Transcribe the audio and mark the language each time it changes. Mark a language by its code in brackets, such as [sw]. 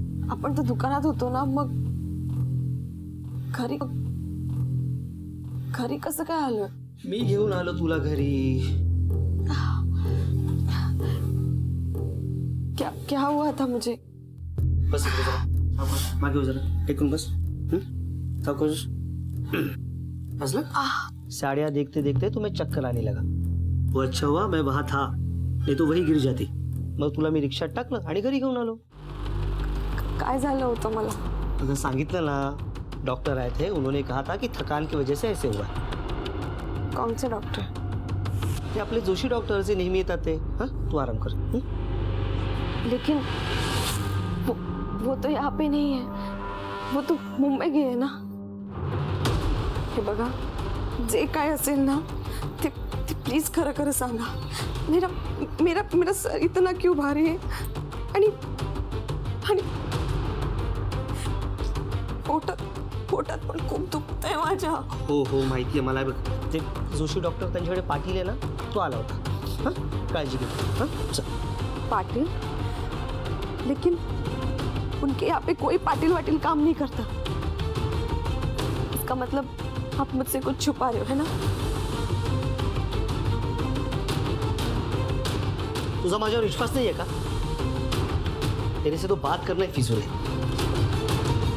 [mr] आपण तर दुकानात होतो ना, मग घरी कसं काय आलं? मी घेऊन आलो तुला घरी. [hi] क्या हुआ था मुझे? [mr] बस इकडे जरा, मागे हो जरा, टेकून बस. सावकाश. बसला? [hi] साड़ियाँ देखते देखते तुम्हें चक्कर आने लगा. वो अच्छा हुआ मैं वहां था, नहीं तो वही गिर जाती. [mr] मग तुला मी रिक्षात टाकलं आणि घरी घेऊन आलो. काय झालं होतं मला? तुझं सांगितलं ना, [hi] डॉक्टर आए थे, उन्होंने कहा था कि थकान की वजह से ऐसे हुआ. कौन से डॉक्टर? [mr] ते आपले जोशी डॉक्टर जे नेहमी येतात ते. [hi] हाँ, तू आराम कर. लेकिन वो तो यहाँ पे नहीं है, वो तो मुंबई गए ना. [mr] हे बघा, जे काय असेल ना ते प्लीज खरं खरं सांगा. [hi] मेरा मेरा मेरा सर इतना क्यों भारी है [mr] आणि पोटात पण खूप दुखतंय माझ्या. हो माहिती आहे मला. बघ, ते जोशी डॉक्टर त्यांच्याकडे पाटील आहे ना, तो आला होता. हाँ, काळजी घे. हाँ, चल. [hi] पाटिल? लेकिन उनके यहाँ पे कोई पाटिल वाटिल काम नहीं करता. इसका मतलब आप मुझसे कुछ छुपा रहे हो, है ना? [mr] तुझा माझ्यावर विश्वास नाही आहे का? [hi] तेरे से तो बात करना ही फिजूल है.